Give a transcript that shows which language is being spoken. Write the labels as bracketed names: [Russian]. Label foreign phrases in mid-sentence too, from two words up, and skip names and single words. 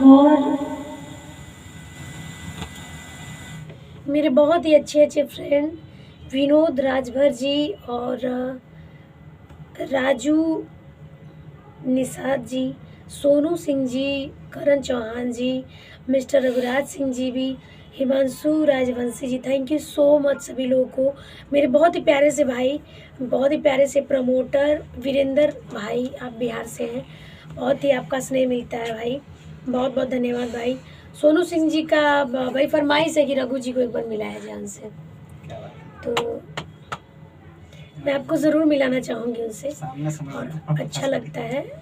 [Hindi] और मेरे बहुत ही अच्छे अच्छे फ्रेंड विनोद राजभर जी और राजू निषाद जी, सोनू सिंह जी, करण चौहान जी, मिस्टर रघुराज सिंह जी भी, हिमांशु राजवंशी जी, [English] thank you so much [Hindi] सभी लोगों को। मेरे बहुत ही प्यारे से भाई, बहुत ही प्यारे से प्रमोटर वीरेंद्र भाई, आप बिहार से हैं, बहुत ही आपका स्नेह मिलता है भाई। बहुत बहुत धन्यवाद भाई। सोनू सिंह जी का भाई फरमाइश है कि रघु जी को एक बार मिलाया जाए उनसे, तो मैं आपको ज़रूर मिलाना चाहूँगी उनसे और अच्छा लगता है।